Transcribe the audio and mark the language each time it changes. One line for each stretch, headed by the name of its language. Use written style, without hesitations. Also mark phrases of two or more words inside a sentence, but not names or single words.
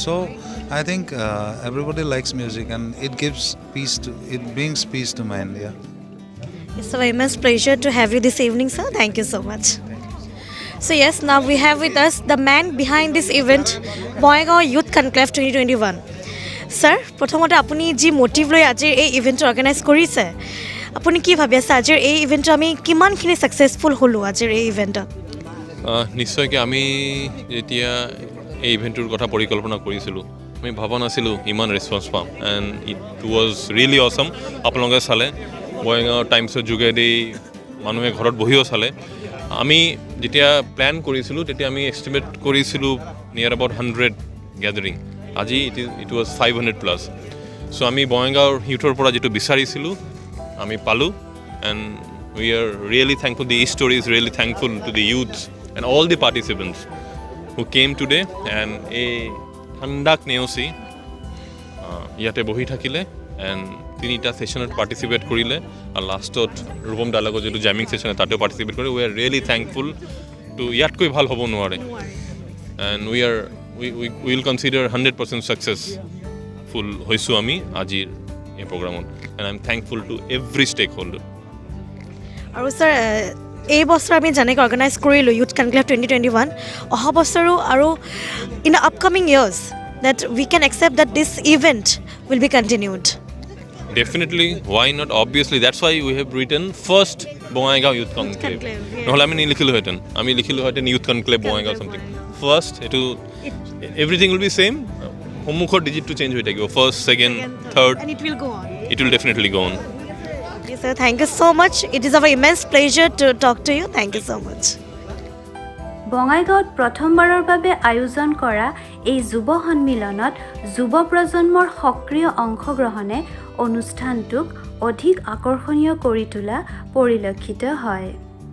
English: So I think everybody likes music, and it brings peace to mind. Yeah. It's a immense pleasure to have you this evening, sir. Thank you so much. So yes, now we have with us the man behind this event, Bongaigaon Youth Conclave 2021. Sir,
Assamese: প্ৰথমতে আপুনি যি মোটিভ লৈ আজিৰ এই ইভেণ্টটো অৰ্গেনাইজ কৰিছে, আপুনি কি ভাবি আছে আজিৰ এই ইভেণ্টটো আমি কিমানখিনি ছাকচেছফুল হ'লোঁ আজিৰ এই ইভেণ্টত? নিশ্চয়কৈ আমি যেতিয়া এই ইভেণ্টটোৰ কথা পৰিকল্পনা কৰিছিলোঁ, আমি ভবা নাছিলোঁ ইমান ৰেছপন্স পাম,
English: and it was really awesome.
Assamese: আপোনালোকে চালে বঙাইগাঁও টাইমছৰ যোগেদি মানুহে ঘৰত বহিও চালে। আমি যেতিয়া প্লেন কৰিছিলোঁ তেতিয়া আমি এষ্টিমেট কৰিছিলোঁ
English: near about 100 gathering. আজি it was 500+.
Assamese: চ' আমি বঙাইগাঁৱৰ ইউথৰ পৰা যিটো বিচাৰিছিলোঁ আমি পালোঁ,
English: and we are really thankful. the story is really thankful to the youths and all the participants who came today,
Assamese: এণ্ড এই ঠাণ্ডাক নেওচি ইয়াতে বহি থাকিলে এণ্ড 3টা ছেশ্যনত পাৰ্টিচিপেট কৰিলে, আৰু লাষ্টত ৰূপম ডাইলগৰ যিটো জেমিং ছেশ্যন তাতেও পাৰ্টিচিপেট কৰি
English: we are really thankful to.
Assamese: ইয়াতকৈ ভাল হ'ব নোৱাৰে, এণ্ড
English: we will consider 100% successful
Assamese: হৈছোঁ আমি আজিৰ এই প্ৰগ্ৰামত,
English: and I'm thankful to every stakeholder.
Assamese: আৰু ছাৰ এই বছৰ আমি যেনেকৈ অৰ্গেনাইজ কৰিলোঁ ইউথ কনক্লেভ 2021, অহা বছৰো আৰু
English: in the upcoming years that we can accept that this event will be continued. Definitely, why not? Obviously, that's why we have written first Bongaigaon Youth Conclave.
Assamese: নহ'লে আমি নিলিখিলোহেঁতেন, আমি লিখিলোহেঁতেন Youth Conclave Bongaigaon something.
English: First, everything will be same.
Assamese: সন্মুখৰ ডিজিটটো চেঞ্জ হৈ থাকিব,
English: first, second, third, And it will go on. it will definitely go on. Okay, sir, thank you so much. It is our immense pleasure to talk to you. Thank you so much.
Assamese: বঙাইগাঁৱত প্ৰথমবাৰৰ বাবে আয়োজন কৰা এই যুৱ সন্মিলনত যুৱ প্ৰজন্মৰ সক্ৰিয় অংশগ্ৰহণে অনুষ্ঠানটোক অধিক আকৰ্ষণীয় কৰি তোলা পৰিলক্ষিত হয়।